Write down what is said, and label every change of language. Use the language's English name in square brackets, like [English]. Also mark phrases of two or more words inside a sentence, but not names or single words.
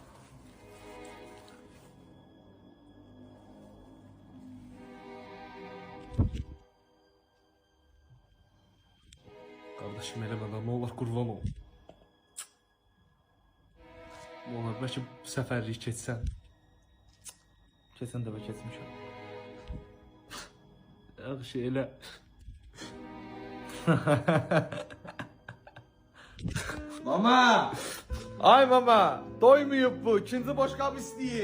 [Turkish] Kardeşim eləmədən ne olur kurban ol. [Azerbaijani] Ne olur belki bu səfərlik keçsən. Keçən dəfə keçmişəm. Yaxşı elə. Mama! Ay mama! Doymayıp bu. İkinci boşqab istəyir.